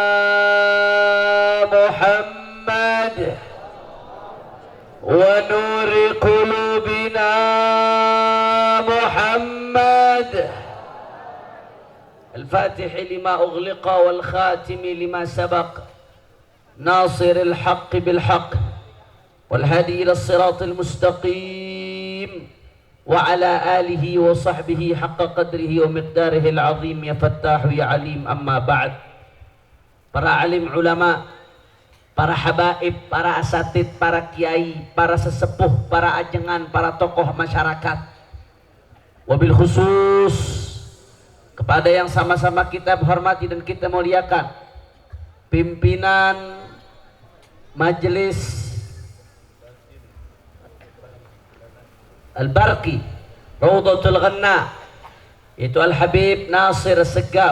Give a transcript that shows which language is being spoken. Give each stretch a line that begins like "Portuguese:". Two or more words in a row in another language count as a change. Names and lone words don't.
Arabic: محمد ونور قلوبنا محمد الفاتح لما أغلق والخاتم لما سبق ناصر الحق بالحق والهادي إلى الصراط المستقيم وعلى آله وصحبه حق قدره ومقداره العظيم يا فتاح يا عليم. أما بعد,
Indonesian: para alim ulama, para habaib, para asatid, para kiai, para sesepuh, para ajengan, para tokoh masyarakat,
Arabic: وبالخصوص
Indonesian: kepada yang sama-sama kita hormati dan kita muliakan, pimpinan majelis Al-Barqi Rawdatul Ghanna, yaitu Al-Habib Nasir Segaf.